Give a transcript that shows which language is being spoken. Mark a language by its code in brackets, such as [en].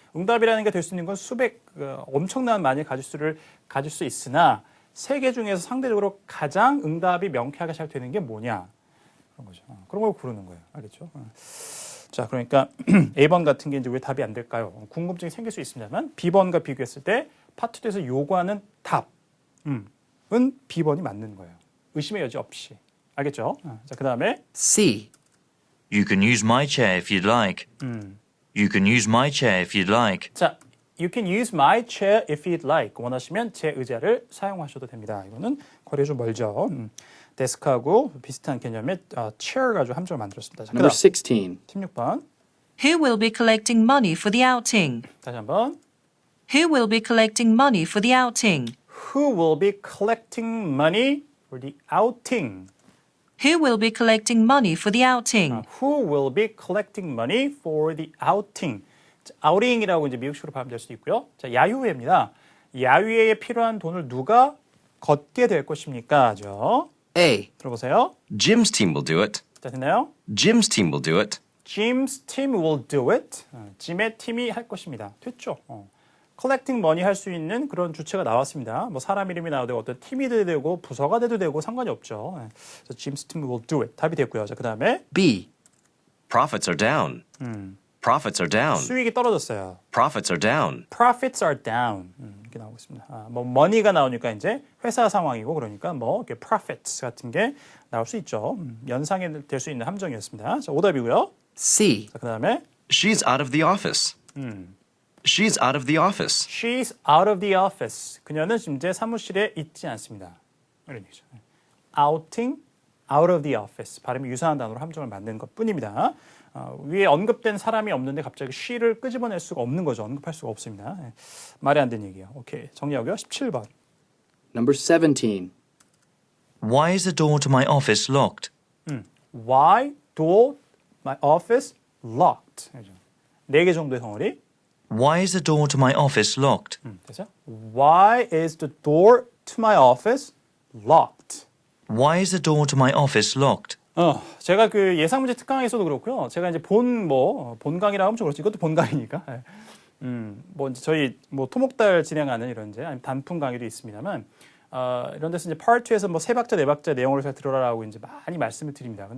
[ko] 응답이라는 게 될 수 있는 건 수백 엄청난 많이 가질 수 있으나 세 개 중에서 상대적으로 가장 응답이 명쾌하게 잘 되는 게 뭐냐 그런 거죠. 그런 걸 고르는 거예요, 알겠죠? 자, 그러니까 A번 같은 게 이제 왜 답이 안 될까요? 궁금증이 생길 수 있습니다만 B번과 비교했을 때 파트 2에서 요구하는 답은 B번이 맞는 거예요. 의심의 여지 없이. 알겠죠? 자, 그 다음에 [en] C. You can use my chair if you'd like. You can use my chair if you'd like. 자, You can use my chair if you'd like. [ko] 원하시면 제 의자를 사용하셔도 됩니다. 이거는 거리가 좀 멀죠. 데스크하고 비슷한 개념의 chair 가지고 함정을 만들었습니다. 자, [en] Number [ko] 그다음 [en] 16. [ko] 16번. [en] Who will be collecting money for the outing? [ko] 다시 한번. [en] Who will be collecting money for the outing? Who will be collecting money for the outing? Who will be collecting money for the outing? Who will be collecting money for the outing? [ko] 자, outing이라고 이제 미국식으로 발음될 수도 있고요. 자, 야유회입니다. 야유회에 필요한 돈을 누가 걷게 될 것입니까?죠. [en] A. [ko] 들어보세요. [en] Jim's team will do it. [ko] 자, 됐나요? [en] Jim's team will do it. Jim's team will do it. [ko] 짐의 팀이 할 것입니다. 됐죠? collecting money 할 수 있는 그런 주체가 나왔습니다. 뭐 사람 이름이 나와도 되고 어떤 팀이 돼도 되고 부서가 돼도 되고 상관이 없죠. 그래서 [en] Jim's team will do it. [ko] 답이 됐고요. 자, 그다음에 [en] B. Profits are down. Profits are down. [ko] 수익이 떨어졌어요. [en] Profits are down. Profits are down. [ko] 이렇게 나오고 있습니다. 뭐 money가 나오니까 이제 회사 상황이고 그러니까 뭐 이렇게 profits 같은 게 나올 수 있죠. 연상이 될 수 있는 함정이었습니다. 자, 오답이고요. [en] C. [ko] 자, 그다음에 [en] She's out of the office. She's out of the office. She's out of the office. [ko] 그녀는 이제 사무실에 있지 않습니다. 이런 얘기죠. [en] outing, out of the office. [ko] 발음이 유사한 단어로 함정을 만드는 것뿐입니다. 위에 언급된 사람이 없는데 갑자기 she를 끄집어낼 수가 없는 거죠. 언급할 수가 없습니다. 말이 안 되는 얘기예요. 오케이, 정리하고요. 17번. [en] Number 17. Why is the door to my office locked? Why door my office locked? [ko] 4개 정도의 덩어리. [en] Why is the door to my office locked? [ko] 됐죠? [en] Why is the door to my office locked? Why is the door to my office locked? [ko] 제가 그 예상문제 특강에서도 그렇고요. 제가 이제 본강이라고 하면 좀 그렇지. 이것도 본강이니까. 뭐 이제 저희 뭐 토목달 진행하는 이런 이제 아니면 단품 강의도 있습니다만 이런 데서 이제 Part 2에서 뭐 3박자, 4박자 내용을 잘 들어라라고 이제 많이 말씀을 드립니다.